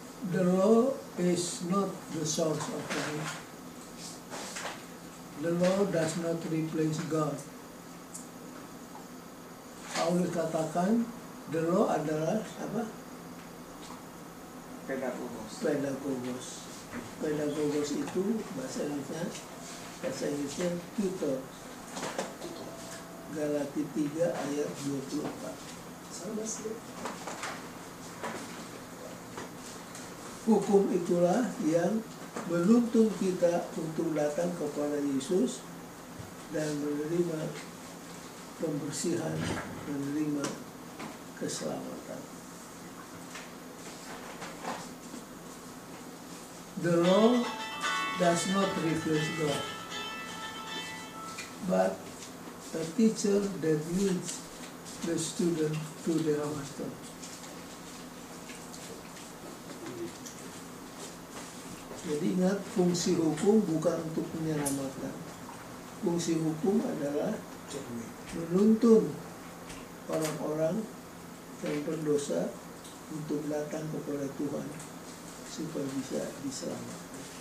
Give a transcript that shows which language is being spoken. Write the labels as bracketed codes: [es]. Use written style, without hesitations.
[en] The law is not the source of life. The law does not replace God. [id] Paulus katakan, the law adalah apa? [el] Pedagogos. Pedagogos. [id] Pedagogos itu bahasa Inggrisnya tutor. Galati 3 ayat 24. Sama sih. Hukum itulah yang menuntun kita untuk datang kepada Yesus dan menerima pembersihan, menerima keselamatan. [en] The law does not replace God, but a teacher that leads the student to their master. [id] Jadi ingat, fungsi hukum bukan untuk menyelamatkan. Fungsi hukum adalah menuntun orang-orang yang berdosa untuk datang kepada Tuhan supaya bisa diselamatkan.